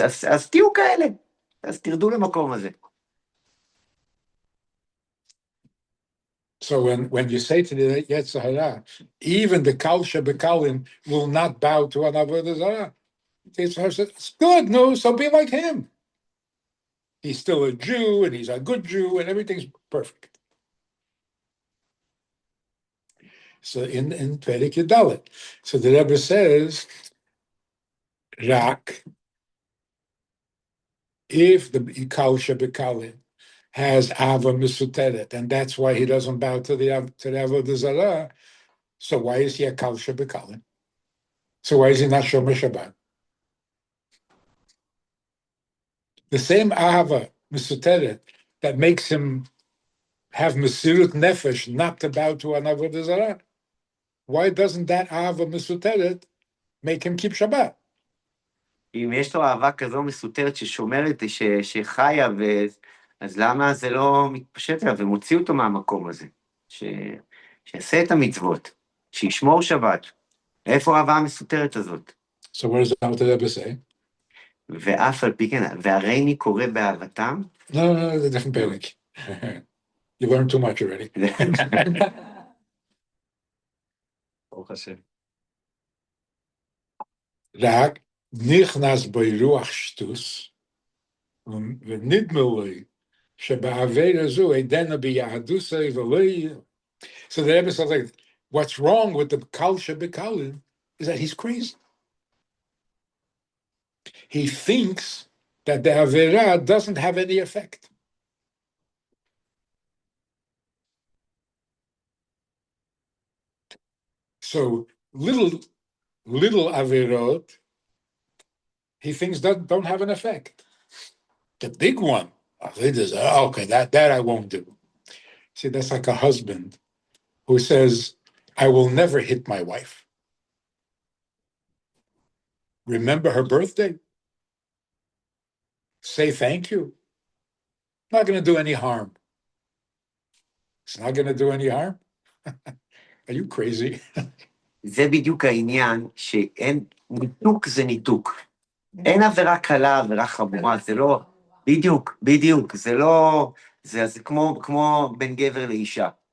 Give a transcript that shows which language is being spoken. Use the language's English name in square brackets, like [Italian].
[Hebrew] אז תהיו כאלה, אז תרדו למקום הזה. [English] So when you say to the Yetzer Hara, even the Kal Shebekalim will not bow to an Avodah Zarah, the Yetzer Hara says, it's good, no, so be like him. He's still a Jew, and he's a good Jew, and everything's perfect. So in Perek Yudalet, so the Rebbe says, Rak, if the Kal Shebekalim has Ava Misuteret, and that's why he doesn't bow to the Avodah Zarah, so why is he a Kal Shebekalim? So why is he not Shomer Shabbat? The same Ava Misuteret that makes him have Mesirut Nefesh not to bow to an Avodah Zarah, why doesn't that Ava Misuteret make him keep Shabbat? [Hebrew] אם יש לו אהבה כזו מסותרת ששומרת, שחיה, אז למה זה לא מתפשט עליו ומוציא אותו מהמקום הזה? שיעשה את המצוות, שישמור שבת. איפה האהבה המסותרת הזאת? [English] So what does the Rebbe say? [Hebrew] ואף על פי כן, והרי אני קורא באהבתם? [English] No, it's a different Perek. You learned too much already. [Hebrew] ברוך השם. רק נכנס ברוח שטוס, ונדמה לי שבעבירה הזו עדנה ביהדוסי ולא... [English] So the Rebbe says, like, what's wrong with the Kal Shebekalim is that he's crazy. He thinks that the Averah doesn't have any effect. So little Averot, he thinks that don't have an effect. The big one, okay, that I won't do. See, that's like a husband who says, I will never hit my wife. remember her birthday, say thank you. Not going to do any harm. It's not going to do any harm? Are you crazy? [Hebrew] זה בדיוק העניין, שאין, ניתוק זה ניתוק. אין עבירה קלה, עבירה חמורה, זה לא, בדיוק, זה לא, זה כמו בין גבר לאישה.